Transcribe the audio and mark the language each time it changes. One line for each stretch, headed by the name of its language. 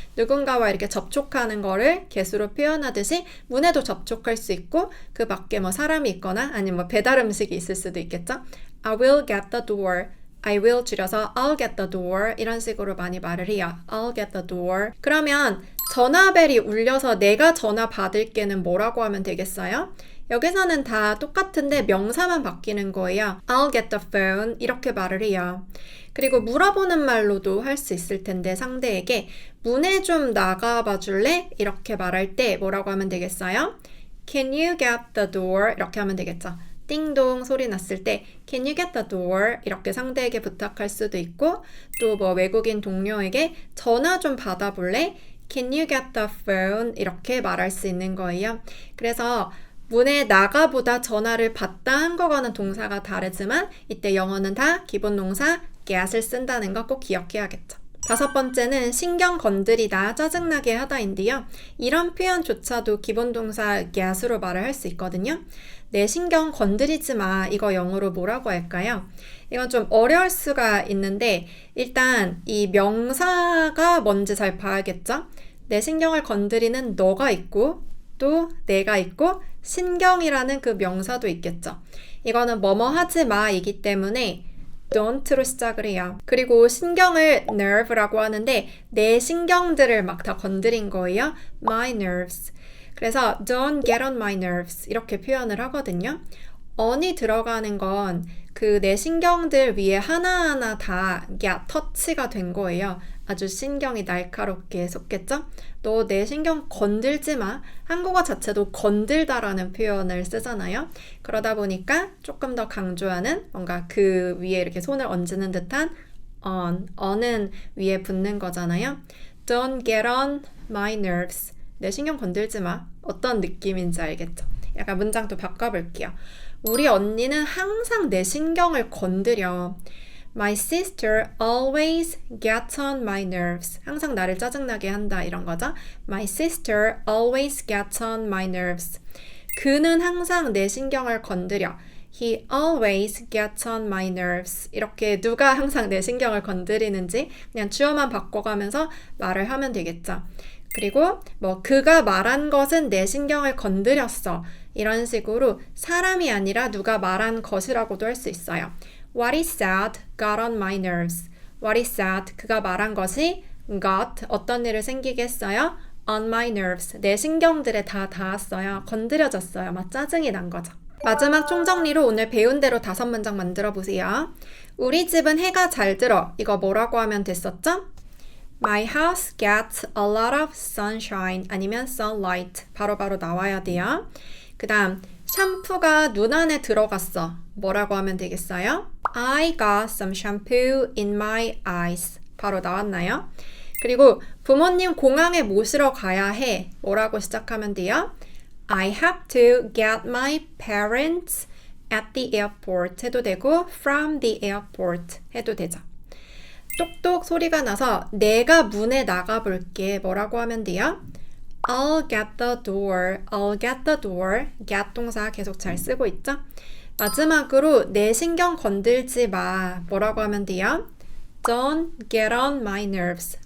Korean: 누군가와 이렇게 접촉하는 거를 get으로 표현하듯이 문에도 접촉할 수 있고 그 밖에 뭐 사람이 있거나 아니면 뭐 배달 음식이 있을 수도 있겠죠.
English: I will get the door. I will
Korean: 줄여서
English: I'll get the door
Korean: 이런 식으로 많이 말을 해요.
English: I'll get the door.
Korean: 그러면 전화벨이 울려서 내가 전화 받을게는 뭐라고 하면 되겠어요? 여기서는 다 똑같은데 명사만 바뀌는 거예요.
English: I'll get the phone
Korean: 이렇게 말을 해요. 그리고 물어보는 말로도 할 수 있을 텐데 상대에게 문에 좀 나가봐 줄래? 이렇게 말할 때 뭐라고 하면 되겠어요?
English: Can you get the door?
Korean: 이렇게 하면 되겠죠. 띵동 소리 났을 때
English: Can you get the door?
Korean: 이렇게 상대에게 부탁할 수도 있고 또 뭐 외국인 동료에게 전화 좀 받아볼래?
English: Can you get the phone?
Korean: 이렇게 말할 수 있는 거예요. 그래서 문에 나가보다 전화를 받다 한 거와는 동사가 다르지만 이때 영어는 다 기본 동사 get을 쓴다는 거 꼭 기억해야겠죠. 다섯 번째는 신경 건드리다, 짜증나게 하다인데요. 이런 표현조차도 기본 동사 get으로 말을 할 수 있거든요. 내 신경 건드리지 마. 이거 영어로 뭐라고 할까요? 이건 좀 어려울 수가 있는데 일단 이 명사가 뭔지 잘 봐야겠죠? 내 신경을 건드리는 너가 있고 또 내가 있고 신경이라는 그 명사도 있겠죠. 이거는 뭐뭐 하지 마 이기 때문에 don't로 시작을 해요. 그리고 신경을 nerve라고 하는데 내 신경들을 막 다 건드린 거예요.
English: My nerves.
Korean: 그래서
English: don't get on my nerves
Korean: 이렇게 표현을 하거든요. on이 들어가는 건 그 내 신경들 위에 하나하나 다 터치가 된 거예요. 아주 신경이 날카롭게 솟겠죠? 너 내 신경 건들지 마. 한국어 자체도 건들다라는 표현을 쓰잖아요. 그러다 보니까 조금 더 강조하는 뭔가 그 위에 이렇게 손을 얹는 듯한 on은 위에 붙는 거잖아요.
English: Don't get on my nerves.
Korean: 내 신경 건들지 마. 어떤 느낌인지 알겠죠? 약간 문장 또 바꿔볼게요. 우리 언니는 항상 내 신경을 건드려.
English: My sister always gets on my nerves.
Korean: 항상 나를 짜증나게 한다 이런 거죠.
English: My sister always gets on my nerves.
Korean: 그는 항상 내 신경을 건드려.
English: He always gets on my nerves.
Korean: 이렇게 누가 항상 내 신경을 건드리는지 그냥 주어만 바꿔가면서 말을 하면 되겠죠. 그리고 뭐 그가 말한 것은 내 신경을 건드렸어. 이런 식으로 사람이 아니라 누가 말한 것이라고도 할 수 있어요.
English: What he said got on my nerves. What he said,
Korean: 그가 말한 것이 got, 어떤 일을 생기게 했어요?
English: On my nerves.
Korean: 내 신경들에 다 닿았어요. 건드려졌어요. 막 짜증이 난 거죠. 마지막 총정리로 오늘 배운 대로 5문장 만들어 보세요. 우리 집은 해가 잘 들어. 이거 뭐라고 하면 됐었죠?
English: My house gets a lot of sunshine
Korean: 아니면
English: sunlight
Korean: 바로바로 나와야 돼요. 그 다음 샴푸가 눈 안에 들어갔어. 뭐라고 하면 되겠어요?
English: I got some shampoo in my eyes
Korean: 바로 나왔나요? 그리고 부모님 공항에 모시러 가야 해. 뭐라고 시작하면 돼요?
English: I have to get my parents at the airport
Korean: 해도 되고
English: from the airport
Korean: 해도 되죠. 똑똑 소리가 나서 내가 문에 나가볼게. 뭐라고 하면 돼요?
English: I'll get the door. I'll get the door.
Korean: get 동사 계속 잘 쓰고 있죠? 마지막으로 내 신경 건들지 마. 뭐라고 하면 돼요?
English: Don't get on my nerves.